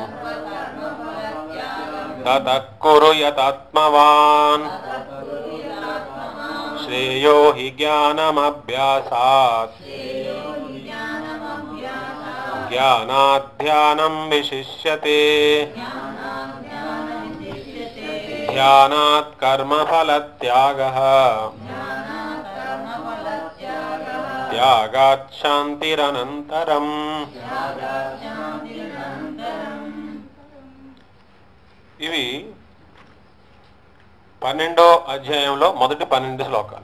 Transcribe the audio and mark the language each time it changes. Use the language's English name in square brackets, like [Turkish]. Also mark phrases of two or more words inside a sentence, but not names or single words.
[Sanskrit] ततः कुरु यतात्मवान् श्रेयो हि ज्ञानमभ्यासात् ज्ञानात् ध्यानं विशिष्यते। ज्ञानात् कर्मफल त्यागः त्यागात् शान्तिरनन्तरम्. [Telugu] ఇవి 12వ అధ్యాయంలో మొదటి 12 శ్లోకాలు.